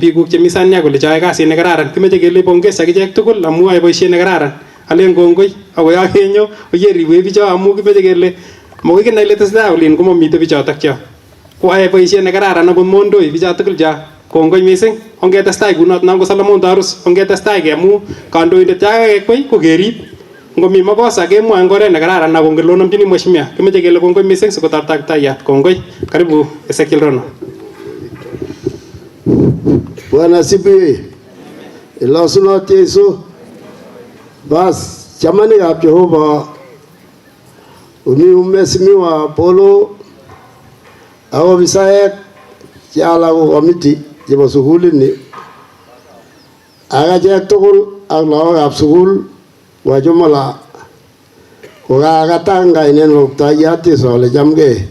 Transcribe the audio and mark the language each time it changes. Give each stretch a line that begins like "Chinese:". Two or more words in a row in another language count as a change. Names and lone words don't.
Kalenjin: biikuk chemi Saniak kole choe kasit nekararan kimeche kele pongezi akichek tugul amu yoe boisiet nekararan alen kongoi ako yakenyo oyeriwe bicho amu kimeche kele makoi kinai ile tesetai olin komamite bichotok cho koae boisiet nekararan akot mondoi bicho tugul cho kongoi missing ongetestai kunot nango Solomon Tarus ongetestai kemu kandoindet yakekwei ko kerib ngomi makosa kemwoe eng oret nekararan ako ngelonomchini mheshimiwa kimeche kele kongoi missing sikotarta kiptayat kongoi karibu Ezekiel Rono.
Swahili: Bwana sifiwe.
Kalenjin: Ilasunot Yesu. Bas chamanikab Jehova uni umesimiwa Polo ako bisaek chala ko komiti chebo sugulini akachek tugul ak lagokab sugul wajumla kokakatanga inen Luptayat Yesu ale chamgei.